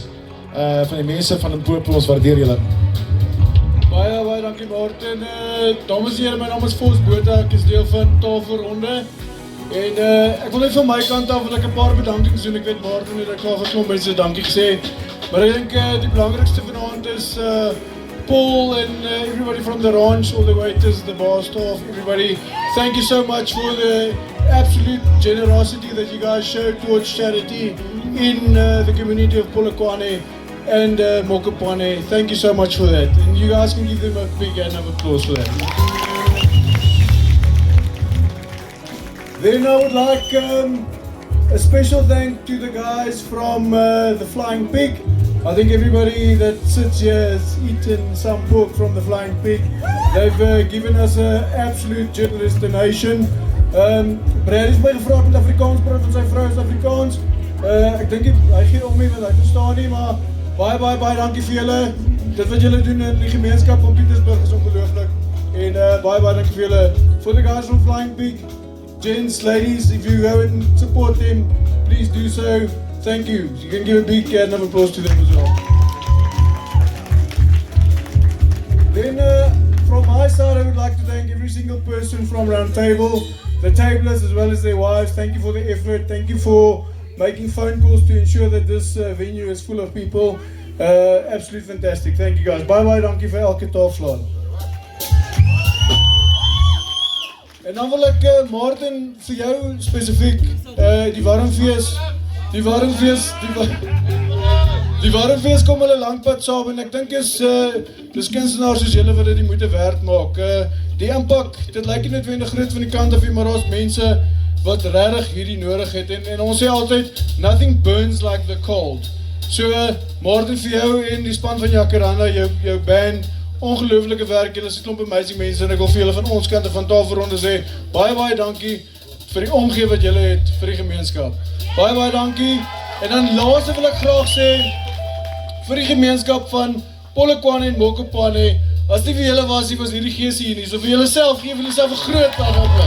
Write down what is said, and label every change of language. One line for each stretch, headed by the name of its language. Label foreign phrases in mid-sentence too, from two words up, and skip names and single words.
Afrikaans: Van die mense van Limpopo, ons waardeer julle. Baie dankie Martin. Dames en heren, my naam is Vos Botha, ek is deel van Tafelronde. En ek wil net van my kant af, wil ek 'n paar bedankings doen. Ek weet Martin het ek al geklomp mense dankie gesê. Maar ek dink die belangrikste vanaand is
English: Paul and everybody from the ranch, all the waiters, the bar staff, everybody. Thank you so much for the absolute generosity that you guys showed towards charity in the community of Polokwane and Mokopane. Thank you so much for that. And you guys can give them a big hand of applause for that. Then I would like a special thank to the guys from the Flying Pig. I think everybody that sits here has eaten some pork from the Flying Pig. They've given us an absolute generous donation.
Afrikaans: Brad is my gevraagd met Afrikaans, praat van sy vrou is Afrikaans. Ek dink hy gee om nie, want hy verstaan nie, maar baie dankie vir julle. Dit wat julle doen in die gemeenskap van Pietersburg is ongelooflik. En baie dankie vir julle.
English: For the guys from Flying Pig, gents, ladies, if you go and support them, please do so. Thank you. You can give a big hand of applause to them as well. Then from my side, I would like to thank every single person from Roundtable, the tablers as well as their wives. Thank you for the effort. Thank you for making phone calls to ensure that this venue is full of people. Absolutely fantastic. Thank you guys. Bye,
Afrikaans: dankie vir elke tafel. En dan wil ek Martin vir jou spesifiek die Warmfees kom hulle langpad saam en ek dink dis kunstenaars soos julle wat dit die moeite werd maak. Die impak, dit lyk nie noodwendig groot van die kant af, maar daar's mense wat regtig hierdie nodig het en ons sê altyd
English: nothing burns like the cold.
Afrikaans: So Martin vir jou en die span van Jacaranda, jou band, ongelooflike werk, julle is 'n klomp amazing mense en ek wil vir julle van ons kant van Tafelronde sê baie dankie vir die omgee wat julle het vir die gemeenskap. Baie dankie. En dan laaste wil ek graag sê vir die gemeenskap van Polokwane en Mokopane, as nie vir julle was hierdie gees hier nie, so vir julle self, gee vir julle self 'n groot applaus.